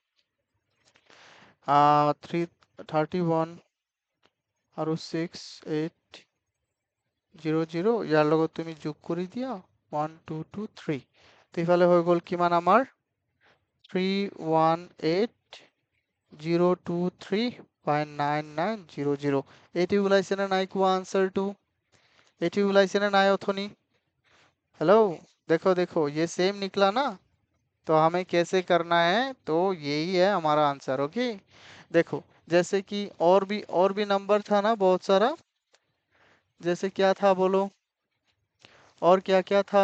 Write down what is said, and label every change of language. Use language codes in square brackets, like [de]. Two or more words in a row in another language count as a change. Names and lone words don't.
[as] 31 আৰু 6800, ইয়াৰ লগত তুমি যোগ কৰি দিয়া 1223। তো ইফালে হৈ গ'ল কিমান আমাৰ? 318023.9900। এইটো ওলাইছে নে নাই কোৱা আনসারটো? এটি ওলাইছে না নাই অথনি? [hi] हेलो, देखो देखो ये सेम निकला ना। तो हमें कैसे करना है, तो यही है हमारा आंसर। ओके, देखो जैसे कि और भी नंबर था ना बहुत सारा। जैसे क्या था बोलो, और क्या क्या था?